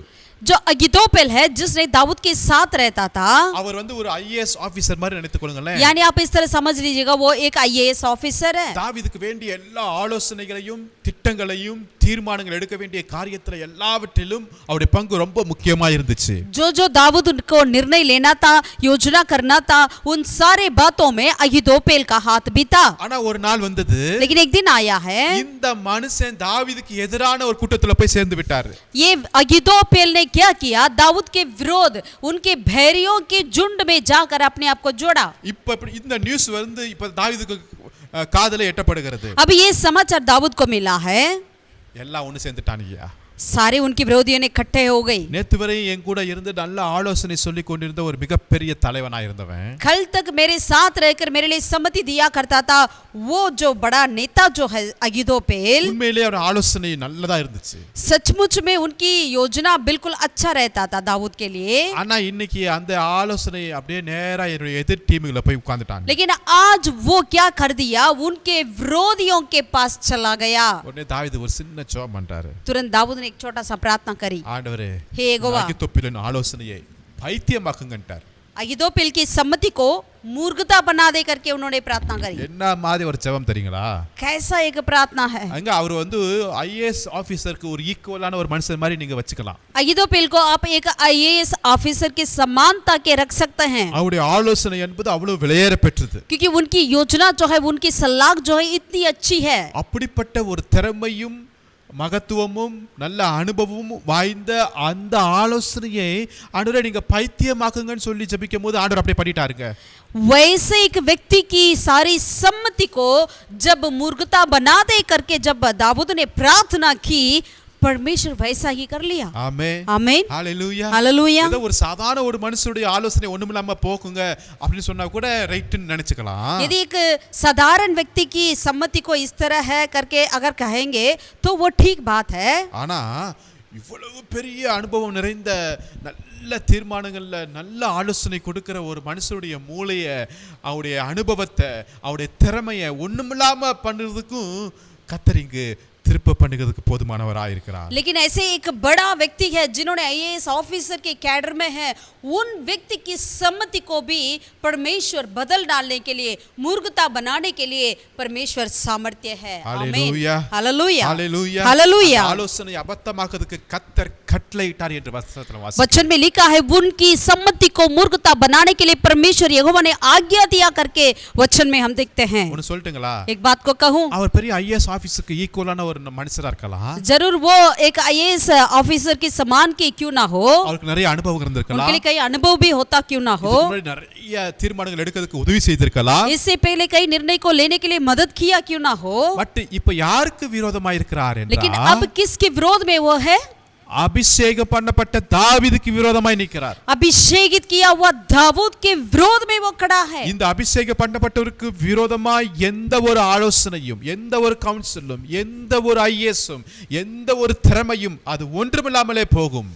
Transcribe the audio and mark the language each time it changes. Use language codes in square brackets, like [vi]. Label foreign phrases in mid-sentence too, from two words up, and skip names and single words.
[hi] जो अहीतोपेल है, जिसने दाऊद के साथ रहता था, [ta] அவர் வந்து ஒரு [en] IAS officer [ta] மாதிரி நினைத்துக் கொள்ளுங்களேன். [hi] यानी आप इस तरह समझ लीजिएगा वो एक [en] IAS officer [hi] है। [ta] தாவீதுக்கு வேண்டிய எல்லா ஆலோசனைகளையும் திட்டங்களையும் தீர்மானங்கள் எடுக்க வேண்டிய காரியத்துல எல்லாவற்றிலும் அவருடைய பங்கு ரொம்ப முக்கியமா இருந்துச்சு. [hi] जो दाऊद को निर्णय लेना था, योजना करना था, उन सारे बातों में अहीतोपेल का हाथ भी था। [ta] ஆனா ஒரு நாள் வந்தது, [hi] लेकिन एक दिन आया है, [ta] இந்த மனுஷன் தாவீதுக்கு எதிரான ஒரு கூட்டத்துல போய் சேர்ந்து விட்டார். [hi] ये अहीतोपेल ने क्या किया? दाऊद के विरोध उनके भैरियों के झुंड में जाकर अपने आप को जोड़ा। [ta] இப்ப இந்த நியூஸ் வந்து இப்ப தாவீதுக்கு காதுல எட்டப்படுகிறது. [hi] अब ये समाचार दाऊद को मिला है। [ta] எல்லாம் ஒன்னு சேர்ந்துட்டானுங்க. [hi] सारे उनके विरोधियों ने इकट्ठे हो गए। [ta] நேத்து வரை என் கூட இருந்து நல்ல ஆலோசனை சொல்லி கொண்டிருந்த ஒரு மிகப்பெரிய தலைவனா இருந்தவன் [hi] कल तक मेरे साथ रहकर मेरे लिए सम्मति दिया करता था वो जो बड़ा नेता जो है अगिदोपेल, [ta] உண்மையிலேயே அவன் ஆலோசனை நல்லதா இருந்துச்சு. [hi] सचमुच में उनकी योजना बिल्कुल अच्छा रहता था दाऊद के लिए। [ta] ஆனா இன்னைக்கு அந்த ஆலோசனை அப்படியே நேரா என்னுடைய எதிர் டீமுக்குள்ள போய் உட்கார்ந்துட்டாங்க. [hi] लेकिन आज वो क्या कर दिया, उनके विरोधियों के पास चला गया। [ta] உடனே தாவீது ஒரு சின்ன ஜெபம் பண்றாரு. [hi] तुरंत दाऊद ने एक छोटा सा प्रार्थना करी, [ta] ஆண்டவரே [hi] हे यहोवा, [ta] அகித்தோப்பேலின் ஆலோசனையை பைத்தியமாக்குங்கன்றார். [hi] अगिदोपेल की सम्मति को मूर्खता बना दे करके उन्होंने प्रार्थना करी। [ta] என்ன மாதிரி ஒரு ஜெபம் தெரியுங்களா? [hi] कैसा एक प्रार्थना है। [ta] அங்க அவர் வந்து [en] IAS officer [ta] ஒரு ஈக்குவலான ஒரு மனுஷன் மாதிரி நீங்க வச்சுக்கலாம். [hi] अगिदोपेल को आप एक [en] IAS officer [hi] की समानता के रख सकते हैं, [ta] அவருடைய ஆலோசனை என்பது அவ்வளவு விலையேற பெற்றது. [hi] क्योंकि उनकी योजना जो है, उनकी सलाह जो है इतनी अच्छी है। [ta] அப்படிப்பட்ட ஒரு திறமையும் மகத்துவமும் நல்ல அனுபவமும் வாய்ந்த அந்த ஆலோசனையை ஆண்டவரே நீங்க பைத்தியமாக்குங்கன்னு சொல்லி ஜெபிக்கும் போது ஆண்டவர் அப்படியே பண்ணிட்டாருங்க. [hi] वैसे एक व्यक्ति की सारी सम्मति को जब मूर्खता बना दे करके जब दाऊद ने प्रार्थना की, परमेश्वर वैसा ही कर लिया। [ta] ஆமென் [hi] आमीन, [ta] ஹalleluya [hi] हालेलुया। [ta] ஏதோ ஒரு சாதாரண ஒரு மனுஷனுடைய ஆலோசனை ஒண்ணுமில்லாம போக்குங்க அப்படின்னு சொன்னா கூட ரைட்னு நினைச்சுக்கலாம். [hi] यदि एक साधारण व्यक्ति की सम्मति को इस तरह है करके अगर कहेंगे तो वो ठीक बात है। [ta] ஆனா இவ்வளவு பெரிய அனுபவம் நிறைந்த நல்ல தீர்மானங்கள்ல நல்ல ஆலோசனை கொடுக்கிற ஒரு மனுஷனுடைய மூளைய, அவருடைய அனுபவத்தை, அவருடைய திறமையை ஒண்ணுமில்லாம பண்றதுக்கும் கர்த்தர் இங்கு திருப்ப பண்ணுகிறதுக்கு போதுமானவராக இருக்கிறார். [hi] लेकिन ऐसे एक बड़ा व्यक्ति है जिन्होंने [en] IAS officer [hi] के कैडर में है, उन व्यक्ति की सम्मति को भी परमेश्वर बदल डालने के लिए, मूर्खता बनाने के लिए परमेश्वर सामर्थ्य है। हालेलुया, हालेलुया, हालेलुया, हालेलुया। [ta] ஆலோசனை அபத்தமாக்குறதுக்கு கர்த்தர் கட்டளையிட்டார் என்று வசனத்துல வாசிக்கிறோம். [hi] वचन में लिखा है उनकी सम्मति को मूर्खता बनाने के लिए परमेश्वर यहोवा ने आज्ञा दिया करके वचन में हम देखते हैं। [ta] ஒன்னு சொல்லட்டுங்களா? [hi] एक बात को कहूं, [ta] அவர் பெரிய [en] IAS officer [ta] ஈக்குவலான ஒரு மனுஷரா இருக்கலாம். [hi] जरूर वो एक [en] IAS officer [hi] के समान के क्यों ना हो, [ta] அவருக்கு நிறைய அனுபவம் இருந்திருக்கலாம். [hi] उनके लिए कई अनुभव भी होता क्यों ना हो, [ta] இதுக்கு முன்னாடி நிறைய தீர்மானங்கள் எடுக்கிறதுக்கு உதவி செய்திருக்கலாம். [hi] इससे पहले कई निर्णय को लेने के लिए मदद किया क्यों ना हो। [ta] பட் இப்ப யாருக்கு விரோதமா இருக்கிறார் [hi] लेकिन [ta] என்றால் [hi] अब किसके विरोध में वो है? [ta] அபிஷேகம் பண்ணப்பட்ட தாவீதுக்கு விரோதமாய் நிற்கிறார். [hi] अभिषेकित किया हुआ दाऊद के विरोध में वो खड़ा है। [ta] இந்த அபிஷேகம் பண்ணப்பட்டவருக்கு விரோதமாய் எந்த ஒரு ஆலோசனையும், எந்த ஒரு கவுன்சிலும், எந்த ஒரு ஐஏஎஸும், எந்த ஒரு திறமையும் அது ஒன்றுமில்லாமலே போகும்.